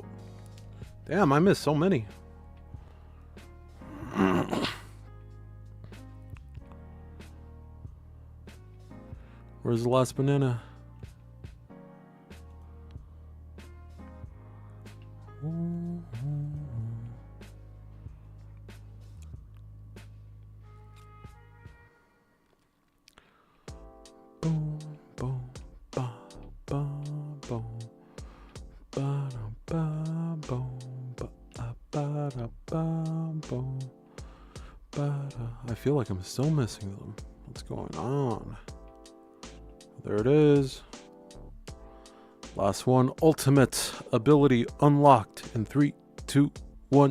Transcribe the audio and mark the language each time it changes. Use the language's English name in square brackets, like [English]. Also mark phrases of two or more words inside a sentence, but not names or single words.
[English] Damn, I missed so many. Where's the last banana? Boom, boom, ba, ba, boom, ba, da, ba, boom, ba, ba, da, ba, boom, ba, da. I feel like I'm still missing them. What's going on? There it is. Last one. Ultimate ability unlocked in 3, 2, 1.